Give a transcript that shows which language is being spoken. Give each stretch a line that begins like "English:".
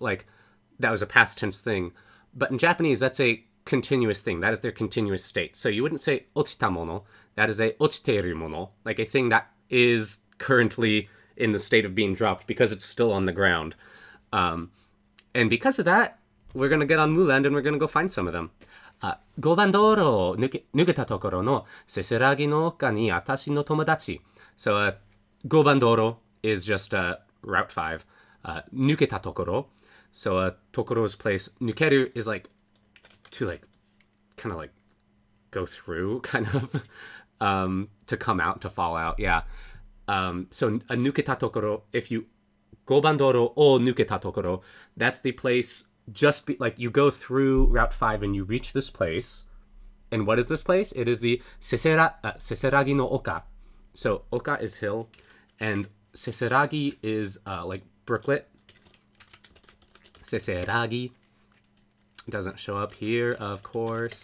English: Like that was a past tense thing. But in Japanese, that's a continuous thing. That is their continuous state. So you wouldn't say ochita mono. That is a ochiteru mono, like a thing that is currently in the state of being dropped because it's still on the ground. And because of that, we're going to get on Muland and we're going to go find some of them.
Japanese: 5番道路を抜けたところのせせらぎの丘に私の友達。
English: So, 5番道路 is just Route 5.
Japanese: 抜けたところ.
English: So, ところ is place. 抜ける is like to like kind of like go through, kind of to come out, to fall out. Yeah. So, 抜けたところ, if you 5番道路を抜けたところ, that's the place. Just like you go through Route 5 and you reach this place. And what is this place? It is the Seseragi no Oka. So Oka is hill and Seseragi is like brooklet. Seseragi doesn't show up here, of course.